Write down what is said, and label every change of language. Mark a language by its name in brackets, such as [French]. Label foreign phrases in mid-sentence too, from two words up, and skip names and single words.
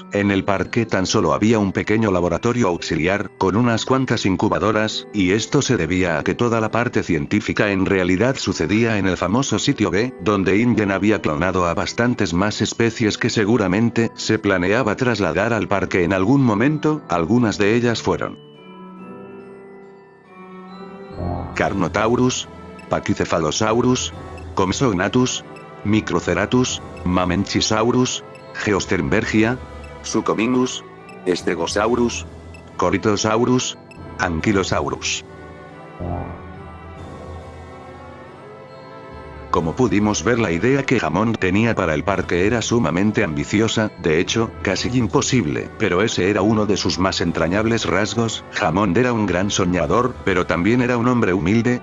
[Spanish] En el parque tan solo había un pequeño laboratorio auxiliar, con unas cuantas incubadoras, y esto se debía a que toda la parte científica en realidad sucedía en el famoso sitio B, donde Ingen había clonado a bastantes más especies que seguramente se planeaba trasladar al parque en algún momento. Algunas de ellas fueron Carnotaurus, Pachycephalosaurus, Compsognathus, Microceratus, Mamenchisaurus, Geosternbergia, Suchomimus, Stegosaurus, Corythosaurus, Ankylosaurus. Como pudimos ver, la idea que Hammond tenía para el parque era sumamente ambiciosa, de hecho, casi imposible, pero ese era uno de sus más entrañables rasgos. Hammond era un gran soñador, pero también era un hombre humilde.